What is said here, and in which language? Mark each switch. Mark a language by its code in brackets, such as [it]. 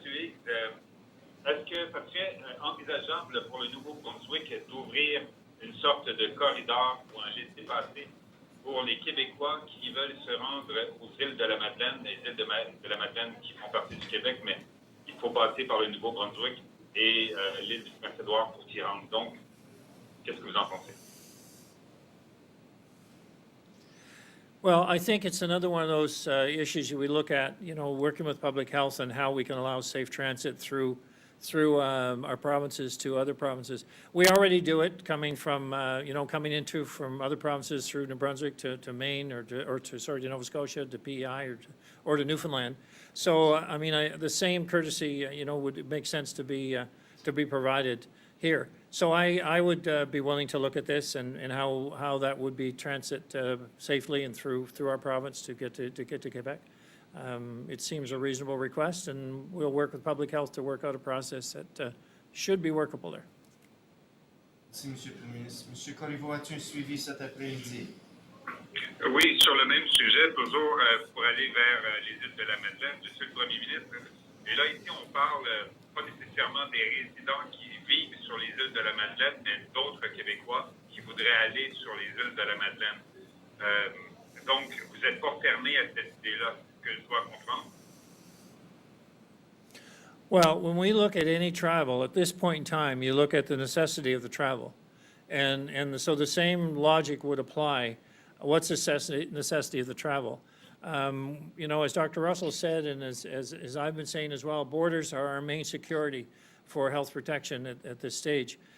[fr] Higgs, est-ce que ça serait envisageable pour le Nouveau-Brunswick d'ouvrir une sorte de corridor ou un laissez-passer pour les Québécois qui veulent se rendre aux îles de la Madeleine, les îles de la Madeleine qui font partie du Québec, mais il faut passer par le Nouveau-Brunswick et l'île du Prince-Édouard pour s'y rendre. Donc, qu'est-ce que vous en pensez? [en] Well, I think it's another one of those issues we look at, working with public health and how we can allow safe transit through our provinces to other provinces. We already do it coming from, from other provinces through New Brunswick to Maine or to Nova Scotia, to PEI or to Newfoundland. So, I mean, the same courtesy, would make sense to be provided here. So I would be willing to look at this and how that would be transit safely and through our province to get to Quebec. It seems a reasonable request, and we'll work with public health to work out a process that should be workable there. [fr] Merci, Monsieur le Premier ministre. Monsieur Corriveau, as-tu un suivi cet après-midi? Oui, sur le même sujet, toujours pour aller vers les îles de la Madeleine, Monsieur le Premier ministre. Et là, ici, on parle pas nécessairement des résidents qui vivent sur les îles de la Madeleine, mais d'autres Québécois qui voudraient aller sur les îles de la Madeleine. Donc, vous n'êtes pas fermé à cette idée-là, que je dois comprendre? [en] Well, when we look at any travel, at this point in time, you look at the necessity of the travel. So the same logic would apply. What's the necessity of the travel? As Dr. Russell said, and as I've been saying as well, borders are our main security for health protection at this stage.